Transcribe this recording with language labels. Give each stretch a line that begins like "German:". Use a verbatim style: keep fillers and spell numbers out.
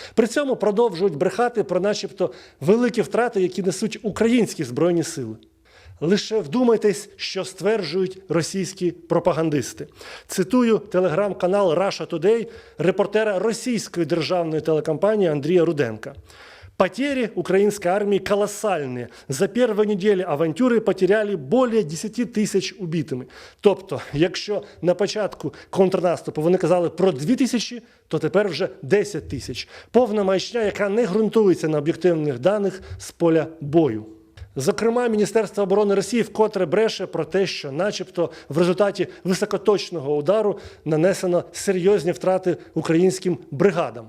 Ukrainian: При цьому продовжують брехати про начебто великі втрати, які несуть українські збройні сили. Лише вдумайтесь, що стверджують російські пропагандисти. Цитую телеграм-канал Russia Today репортера російської державної телекомпанії Андрія Руденка.
Russian: Потери украинской армии колоссальные. За первую неделю авантюри потеряли более десять
Ukrainian: тисяч
Russian: убитими.
Ukrainian: Тобто, якщо на початку контрнаступу вони казали про дві тисячі, то тепер вже десять тисяч. Повна маячня, яка не ґрунтується на об'єктивних даних з поля бою. Зокрема, Міністерство оборони Росії вкотре бреше про те, що начебто в результаті високоточного удару нанесено серйозні втрати українським бригадам.